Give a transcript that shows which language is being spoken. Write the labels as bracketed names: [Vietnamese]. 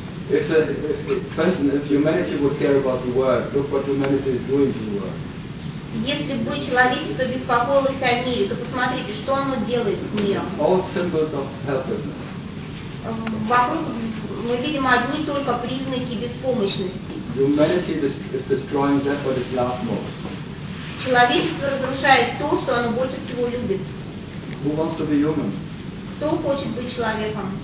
[English] If humanity would care about the world, look what humanity is doing to the world. [Russian] Если бы человечество беспокоилось о мире, то посмотрите, что оно делает с миром. [English] All symbols of helplessness. [Russian] Вокруг мы видим одни только признаки беспомощности. [English] Humanity is destroying that what it loves most. [Russian] Человечество разрушает то, что оно больше всего любит. [English] Who wants to be human? [Russian] Кто хочет быть человеком?